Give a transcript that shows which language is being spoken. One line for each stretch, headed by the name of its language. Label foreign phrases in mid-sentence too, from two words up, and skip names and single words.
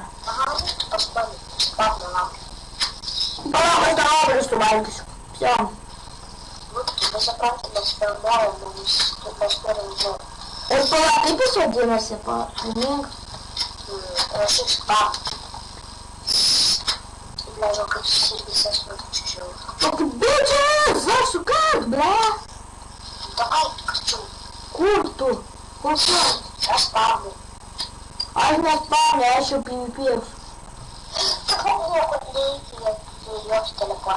Lithuanian: Aha, tu paspaudai, Pavlą laukia. Palauk, aš dar obrės suvalgysiu.
Russian: Все.
Lithuanian: Nu, tu pasipranti, mes filmuojam, mes turim du. Ir palauk, kaip jis vadinasi, pažymink. Rašyk Pavlą.
Russian: Бля, жалко, что сервиса смотрит чужой. Так бежи, засукай, бля. Давай, кричу. Курту. Курту. Сейчас спавню. А я не спавню, я еще PvP. Так у меня кот лейки, я ее в телепорт.